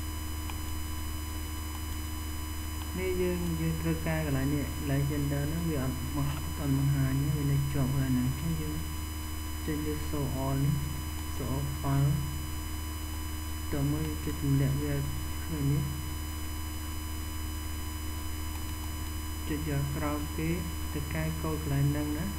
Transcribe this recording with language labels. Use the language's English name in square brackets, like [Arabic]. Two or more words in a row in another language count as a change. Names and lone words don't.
[Khmer] នេះយើងត្រូវកែកន្លែងនេះកន្លែង gender ហ្នឹងវាអត់បង្ហាញវានៅជាប់ហើយហ្នឹងអញ្ចឹងយើងចុចលើ [English] show all [Khmer] នេះ [English] show all file [Khmer] តើមកចុចទម្លាក់វាឃើញនេះ ចុចយកក្រោមគេទៅកែកូដកន្លែងហ្នឹងណា